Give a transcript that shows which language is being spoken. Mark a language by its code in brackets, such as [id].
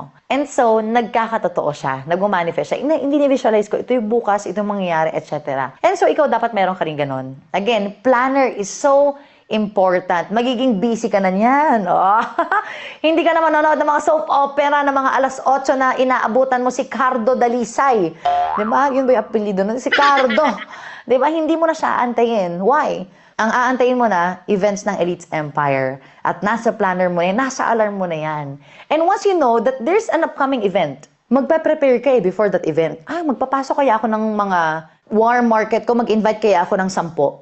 [tl] And so, nagkakatotoo siya, nagmamanifest siya. Hindi ni-visualize ko, ito yung bukas, ito yung mangyayari, etc. And so, ikaw dapat meron ka rin ganon. [en] Again, planner is so important. [tl] Magiging busy ka na niyan. Oh. Hindi ka na manonood ng mga soap opera na mga 8:00 na inaabutan mo si Cardo Dalisay. Di ba? Yun ba yung apelido nun? Si Cardo. Di ba? Hindi mo na siya aantayin. Why? Ang aantayin mo na, events ng Elites Empire. At nasa planner mo na yan, nasa alarm mo na yan. [en] And once you know that there's an upcoming event, [tl] magpe-prepare ka [en] before that event. [tl] Magpapasok kaya ako ng mga warm market ko, mag-invite kaya ako ng 10.